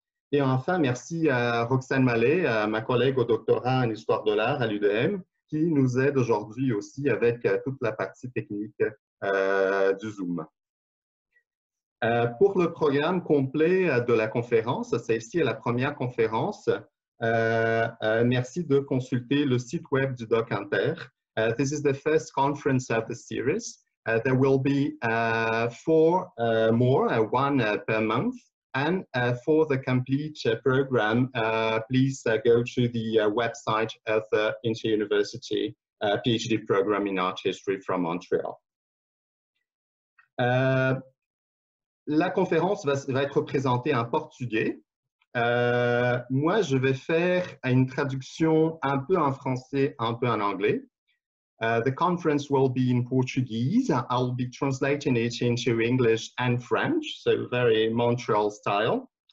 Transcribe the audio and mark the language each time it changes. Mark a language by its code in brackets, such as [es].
[fr] Et enfin, merci à Roxane Mallet, ma collègue au doctorat en histoire de l'art à l'UDM, qui nous aide aujourd'hui aussi avec toute la partie technique du Zoom. Pour le programme complet de la conférence, celle-ci est la première conférence. Merci de consulter le site web du DocInter. [en] This is the first conference of the series. There will be 4 more, one per month. And for the complete program, please go to the website of the Inter-University PhD program in art history from Montreal. [fr] La conférence va être présentée en portugais. Moi, je vais faire une traduction un peu en français, un peu en anglais. [en] The conference will be in Portuguese. I'll be translating it into English and French, so very Montreal style.